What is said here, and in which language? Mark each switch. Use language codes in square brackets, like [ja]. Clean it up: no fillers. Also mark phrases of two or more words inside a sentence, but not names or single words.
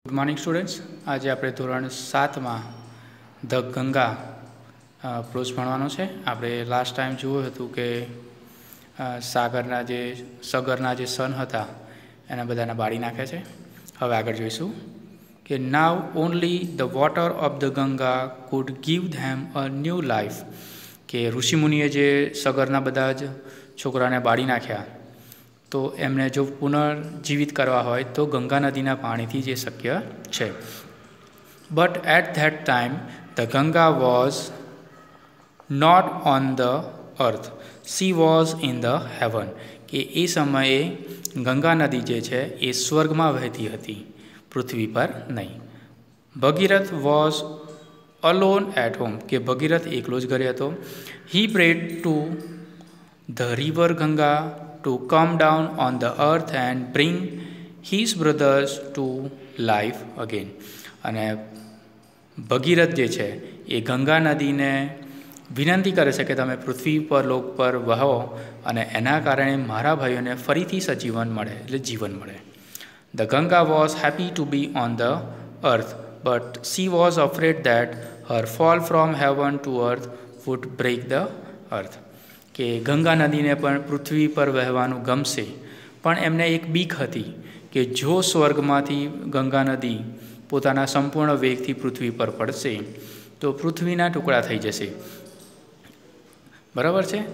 [en] good morning students. [gu] આજ આપ ધોરણ 7 માં ધ ગંગા પ્રોઝ ભણવાનો છે। આપણે [en] last time [gu] જોયું હતું કે સાગરના જે સગરના જે સન હતા એના બધાને બાળી નાખે છે। હવે આગળ જોઈશું કે [en] now only the water of the Ganga could give them a new life. [gu] કે ઋષિમુનિએ જે સગરના બધા જ છોકરાને બાળી નાખ્યા તો એમને જો પુનર્જીવિત કરવા હોય તો ગંગા નદીના પાણીથી જ શક્ય છે। [en] but at that time the Ganga was not on the earth, she was in the heaven. [gu] કે એ સમયે ગંગા નદી જે છે એ સ્વર્ગમાં વહેતી હતી, પૃથ્વી પર નહીં। [en] Bhagirath was alone at home. [gu] કે ભગીરથ એકલો જ ઘરે હતો। [en] he prayed to the river Ganga to come down on the earth and bring his brothers to life again। [gu] અને ભગીરથ જે છે એ ગંગા નદીને વિનંતી કરે છે કે તમે પૃથ્વી પર લોક પર વહો અને એના કારણે મારા ભાઈઓને ફરીથી સજીવન મળે, એટલે જીવન મળે। [en] The Ganga was happy to be on the earth, but she was afraid that her fall from heaven to earth would break the earth। [gu] કે ગંગા નદીને પણ પૃથ્વી પર વહેવાનું ગમશે, પણ એમને એક બીક હતી કે જો સ્વર્ગમાંથી ગંગા નદી પોતાના સંપૂર્ણ વેગથી પૃથ્વી પર પડશે તો પૃથ્વીના ટુકડા થઈ જશે। બરાબર છે।